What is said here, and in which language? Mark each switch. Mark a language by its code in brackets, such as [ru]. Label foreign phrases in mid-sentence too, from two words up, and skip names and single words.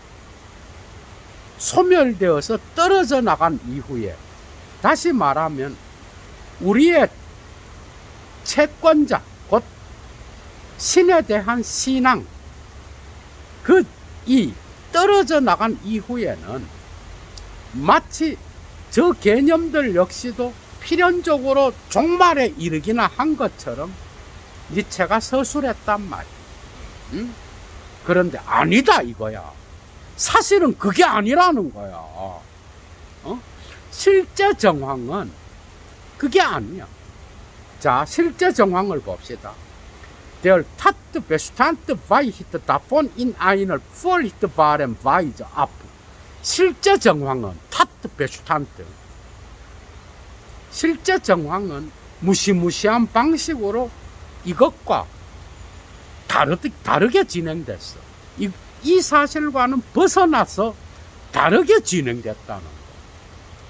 [ko] 소멸되어서 떨어져 나간 이후에, 다시 말하면 우리의 채권자, 곧 신에 대한 신앙, 이 떨어져 나간 이후에는 마치 저 개념들 역시도 필연적으로 종말에 이르기나 한 것처럼 니체가 서술했단 말이야. 그런데 아니다 이거야. 사실은 그게 아니라는 거야. 실제 정황은 그게 아니야. 자, 실제 정황을 봅시다. [de] Der Tatbestand weicht davon in einer furchtbaren Weise ab. [ko] 실제 정황은 Tatbestand, 실제 정황은 무시무시한 방식으로 이것과 다르게 진행됐어. 이 사실과는 벗어나서 다르게 진행됐다는 거.